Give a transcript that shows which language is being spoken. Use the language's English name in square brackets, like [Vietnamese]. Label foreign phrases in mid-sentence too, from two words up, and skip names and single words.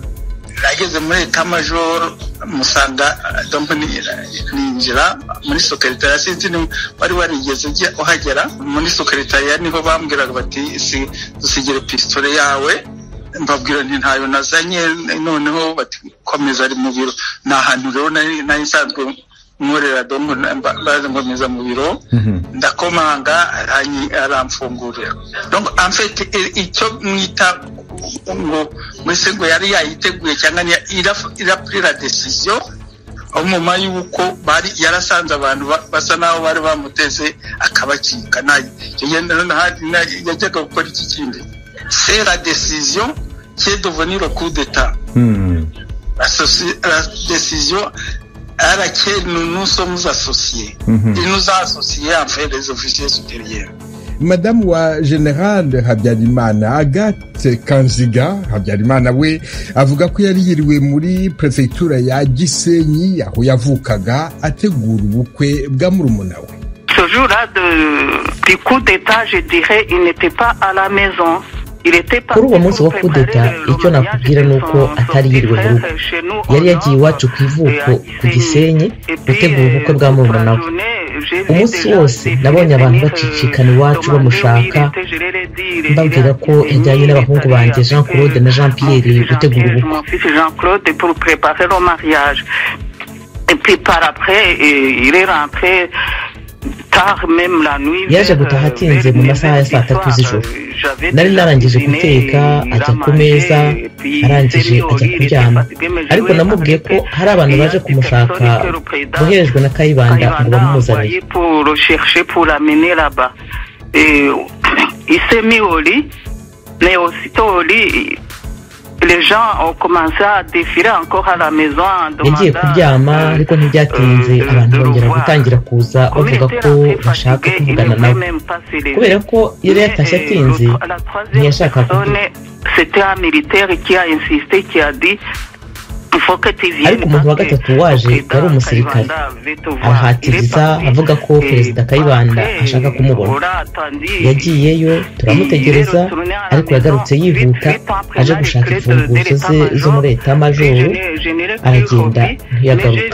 [Kinyarwanda] Nageze muri Etat Major musanga ninjira muri secretariat, sinzi wari warigeze uhagera muri secretariat, niho bambwiraga bati dusigire pistole yawe. Mbabwira nti ntayo nazanye. Noneho bati komeza ari mu biro. Nahantu rero nari nsanzwe nkorera dongo baze ngomeza mu biro, ndakomanga aramfungurira. [French] Donc en fait [Kinyarwanda] icyo mwita ngo mwese ngo yari yayiteguye cyangwa [French] il a pris la décision [Kinyarwanda] umuma yuko bari yarasanze abantu basa naho bari bamuteze akabacika nayo yajyaga gukora iki kindi. [French] C'est la décision qui est devenue le coup d'état. La décision à laquelle nous sommes associés. Il nous a associés en fait les officiers supérieurs. [Kinyarwanda] Madame wa General Habyarimana Agathe Kanziga Habyarimana we avuga ko yari yiriwe muri prefecture ya Gisenyi aho yavukaga ategura ubukwe bwa murumuna we. [French] Ce jour-là du coup d'état, je dirais, il n'était pas à la maison. [Kinyarwanda] Kuri uwo munsi wo kudeta icyo nakubwira nuko atari yiriwe mu rugo, yari yagiye iwacu ku ivuko ku Gisenyi gutegura ubukwe bwa murumuna we. Umunsi wose nabonye abantu bacicikana iwacu bamushaka, mbabwira ko yajyanye n'abahungu banjye Jean Claude na Jean Pierre gutegura ubukwe. [French] Jean Claude pour préparer le mariage. Et puis par après il est rentré tard même la nuit. [Kinyarwanda] Yaje gutaha atinze mu masaha ya 3 z'ijoro. Nari narangije guteka ajya ku meza, arangije ajya kuryama, ariko namubwiye ko hari abantu baje kumushaka boherejwe na Kayibanda ngo bamuzanire. [French] Pour chercher pour l'amener là-bas. Il s'est mis au lit, mais aussitôt au lit les gens ont commencé à défiler encore à la maison en demandant. [Kinyarwanda] Yagiye kuryama ariko ntibyatinze abantu bongera gutangira kuza bavuga ko bashaka kuvugana nawe, kubera ko yari yatashye atinze ntiyashaka kuvuga. [French] C'était un militaire qui a insisté, qui a dit [Kinyarwanda] ariko umuntu wa gatatu waje yari umusirikare arahatiriza avuga ko Perezida Kayibanda ashaka kumubona. Yagiyeyo turamutegereza ariko yagarutse yihuta aje gushaka imfunguzo ze zo muri etamajoro, aragenda ntiyagaruka.